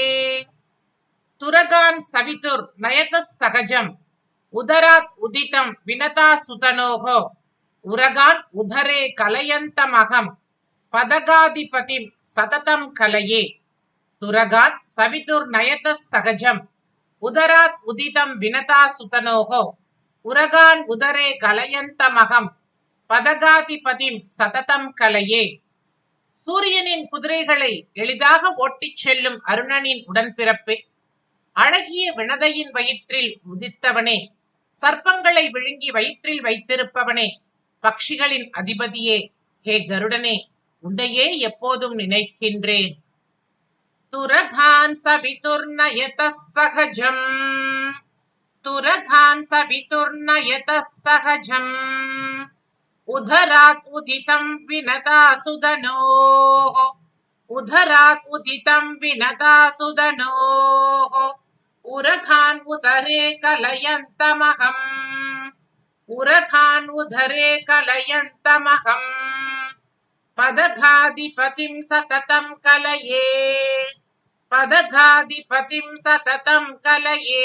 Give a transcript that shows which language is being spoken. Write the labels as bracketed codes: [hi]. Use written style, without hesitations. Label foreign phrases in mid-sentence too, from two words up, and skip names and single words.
[sa] तुरगान् सवितुर् नयतः सहजम् उदरात् उदितं विनता सुतनोः उरगान् उदरे कलयन्तमहं पदगाधिपतिं सततं कलये. तुरगान् सवितुर् नयतः सहजम् उदरात् उदितं विनता सुतनोः उरगान् उदरे कलयन्तमहं पतगाधिपतिं सततं कलये. [ta] சூரியனின் குதிரைகளை எளிதாக ஓட்டிச் செல்லும் அருணனின் உடன்பிறப்பே, அழகிய வினதையின் வயிற்றில் உதித்தவனே, சர்ப்பங்களை விழுங்கி வயிற்றில் வைத்திருப்பவனே, பக்ஷிகளின் அதிபதியே, ஹே கருடனே, உன்னையே எப்போதும் நினைக்கின்றேன். [sa] तुरघान् सवितुर्नयतः सहजम् तुरघान् सवितुर्नयतः सहजम् उदरात् उदितं विनता सुदनोः उदरात् उदितं विनता सुदनोः उरघान् उदरे कलयन्तमहम् उरघान् उदरे कलयन्तमहम् पदघाधिपतिं सततं कलये पदघाधिपतिं सततं कलये.